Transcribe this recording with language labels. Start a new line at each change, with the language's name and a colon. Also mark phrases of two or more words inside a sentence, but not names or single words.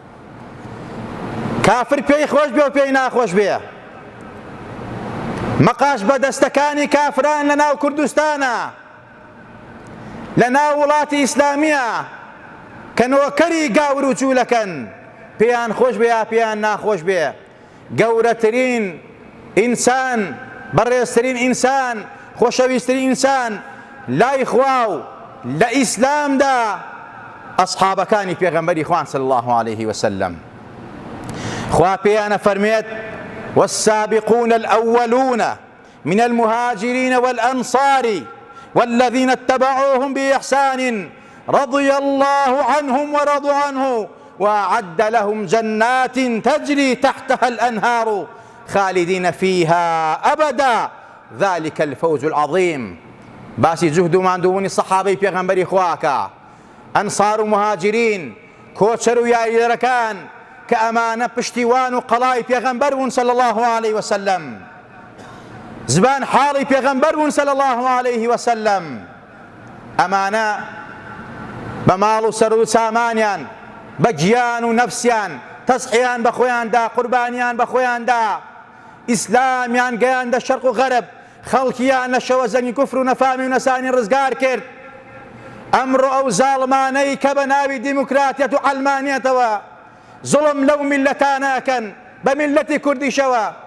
Central Kurdish: کافر پێی خۆش بێ و پێی ناخۆش بێ مەقاش بەدەستەکانی کافران لە ناو کوردستانە لە ناو وڵاتی ئیسلامیە کە نۆکەری گاور و جوولەکەن پێیان خۆش بێ یا پێیان ناخۆش بێ گەورەترین ئینسان بەڕێزترین ئینسان خۆشەویستترین ئینسان لای خوا و لە ئیسلامدا ئەسحابەکانی پێغەمبەری خوان
Arabic: صلی الله عليه وسلم
Central Kurdish: خوا پێیانە فەرمێت
Arabic: والسابقون الأولون من المهاجرين والأنصار والذين اتبعوهم بإحسان رضي الله عنهم ورضوا عنه وأعد لهم جنات تجري تحتها الأنهار خالدين فيها أبدا ذلك الفوز العظيم
Central Kurdish: باسی جهد و ماندوونی سەحابەی پێغەمبەری خواکە ئەنسار و مهاجرین کۆچەر و یاریدەرەکان کە ئەمانە پشتیوان و قەڵای پێغەمبەر بوون
Arabic: صلی الله عليه وسلم
Central Kurdish: زبان حاڵی پێغەمبەر بوون صلی
Arabic: الله عليه وسلم
Central Kurdish: ئەمانە بە ماڵ و سەر و سامانیان بە گیان و نەفسیان تەزحیان بە خۆیاندا قوربانیان بە خۆیاندا ئیسلامیان گەیاندە شەرق و غەرب خەڵکیان لە شەوەزەنی کوفر و نەفامی و نەسانی ڕزگار کرد ئەمڕۆ ئەو زاڵمانەی کە بە ناوی دیموکراتیەت و عەلمانیەتەوە زوڵم لەو میلەتانەکەن بە میلەتی کوردیشەوە